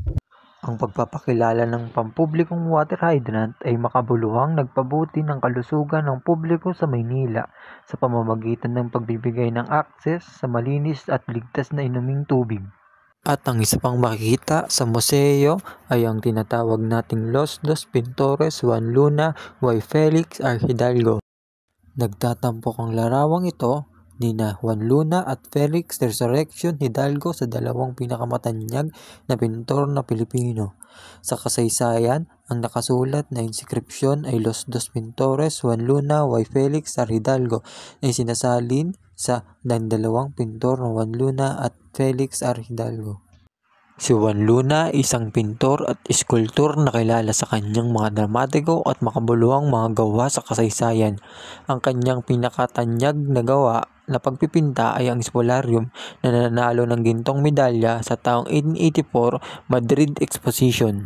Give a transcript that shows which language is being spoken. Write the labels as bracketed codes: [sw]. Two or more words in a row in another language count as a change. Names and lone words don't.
[tl] Ang pagpapakilala ng pampublikong [en] water hydrant [tl] ay makabuluhang nagpabuti ng kalusugan ng publiko sa Maynila sa pamamagitan ng pagbibigay ng access sa malinis at ligtas na inuming tubig. At ang isa pang makikita sa museo ay ang tinatawag nating Los Dos Pintores Juan Luna y Felix R. Hidalgo. Nagtatampok ang larawang ito nina Juan Luna at Felix Resurrection Hidalgo sa dalawang pinakamatanyag na pintor na Pilipino. Sa kasaysayan, ang nakasulat na inskripsyon ay Los Dos Pintores Juan Luna y Felix R. Hidalgo na sinasalin sa dalawang pintor na Juan Luna at Felix R. Hidalgo. Si Juan Luna ay isang pintor at eskultor na kilala sa kanyang mga dramatiko at makabuluhang mga gawa sa kasaysayan. Ang kanyang pinakatanyag na gawa na pagpipinta ay ang Espolarium na nanalo ng gintong medalya sa taong 1884 Madrid Exposition.